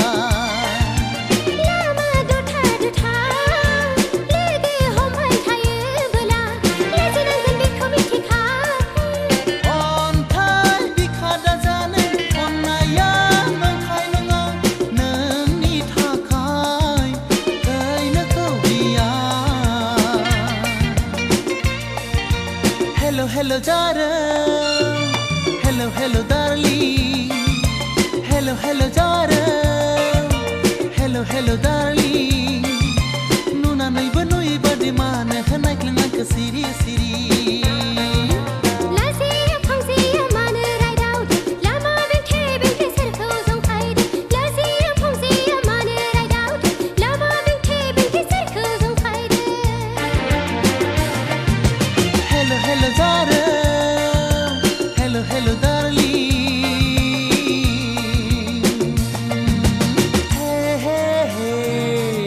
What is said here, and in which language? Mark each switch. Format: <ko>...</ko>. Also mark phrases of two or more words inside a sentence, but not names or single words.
<brx>लामा दथा दथा लोगो हमबाय थायोबोला लाजिनांगोन बेखौ मिथिखा अन्थाइ बिखा दाजानो अननाया नंखाय नङा नोंनि थाखाय</brx> <en>hello hello darling, hello hello darling, hello hello darling, hello hello darling.</en> <brx>Nuna nai banui badi mana khanai klanga ka siri siri.</brx> <en>Hello hello darling, hello hello darling. Hey hey hey.</en>